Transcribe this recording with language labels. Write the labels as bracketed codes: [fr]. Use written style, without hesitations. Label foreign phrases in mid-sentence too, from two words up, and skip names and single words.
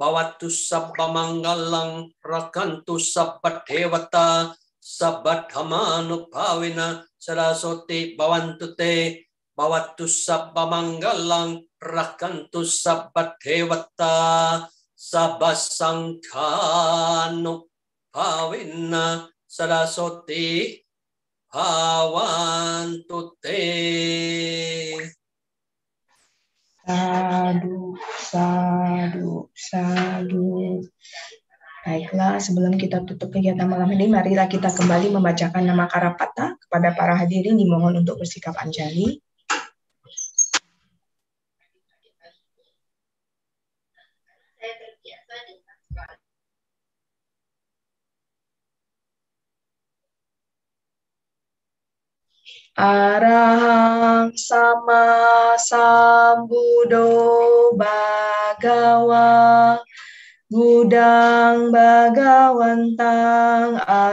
[pi] bhavattu sabba mangalang rakantu sabba devata sabba dhammanubhavina saraswati bhavantu te bhavattu sabba mangalang rakantu sabba devata sabba sanghanubhavina saraswati bhavantu te. Sadu, sadu, sadu. [id] Baiklah, sebelum kita tutup kegiatan malam ini, marilah kita kembali membacakan nama Karapata. Kepada para hadirin dimohon untuk bersikap anjali. [pi] Arahang sama sambuddho bhagawa Budang Bhagawantang